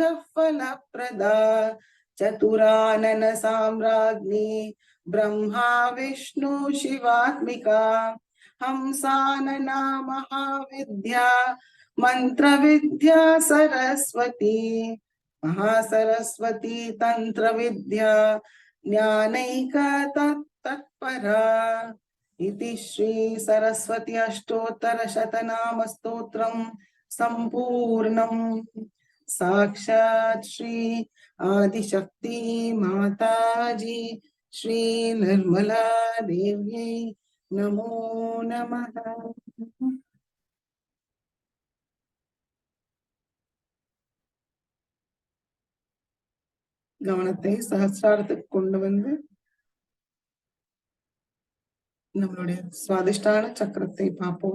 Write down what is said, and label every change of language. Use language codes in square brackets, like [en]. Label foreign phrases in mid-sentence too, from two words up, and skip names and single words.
[sa] फलप्रदा चतुरानन साम्राज्ञी ब्रह्मा विष्णु शिवात्मिका हंसानना महाविद्या मंत्र विद्या सरस्वती महासरस्वती तंत्र विद्या ज्ञानैक तत्परा इति श्री सरस्वती अष्टोत्तर शतनाम स्तोत्रम संपूर्णम्। साक्षात् श्री आदिशक्ति माताजी श्री निर्मला देव्यै नमो नमः। [ta] கவனத்தை சஹஸ்ராரத்துக்கு கொண்டு வந்து நம்மளுடைய சுவாதிஷ்டான சக்கரத்தை பார்ப்போம்.